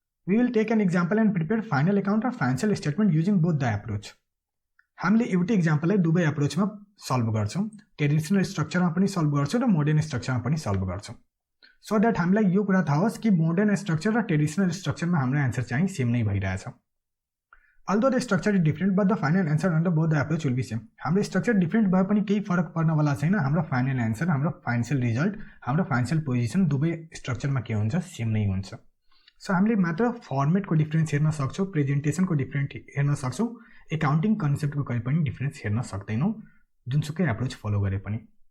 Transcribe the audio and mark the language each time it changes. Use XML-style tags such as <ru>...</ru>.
<en>We will take an example and prepare final account र financial statement using both the approach.</en> <ne>हामीले एउटै एक्जाम्पललाई दुवै एप्रोचमा solve गर्छौं, traditional स्ट्रक्चरमा पनि सल्भ गर्छौं र मोडर्न स्ट्रक्चरमा पनि सल्भ गर्छौं, सो द्याट हामीलाई यो कुरा थाहा होस् कि मोडर्न स्ट्रक्चर र ट्रेडिसनल स्ट्रक्चरमा हाम्रो एन्सर चाहिँ सेम नै भइरहेछ।</ne> <en>Although the structure is different, but the final answer under both the approach will be same.</en> <ne>हाम्रो स्ट्रक्चर डिफरेंट भए पनि केही फरक पर्नवाला छैन। हाम्रो फाइनल एन्सर, हाम्रो फाइनान्शियल रिजल्ट, हाम्रो फाइनान्शियल पोजिसन दुवै स्ट्रक्चरमा के हुन्छ, सेम नै हुन्छ। सो हामीले मात्र फर्मेटको डिफरेन्स हेर्न सक्छौं, प्रेजेन्टेसनको डिफरेन्ट हेर्न सक्छौं, एकाउन्टिङ कन्सेप्टको कहिले पनि डिफरेन्स हेर्न सक्दैनौं, जुनसुकै एप्रोच फलो गरे पनि।</ne>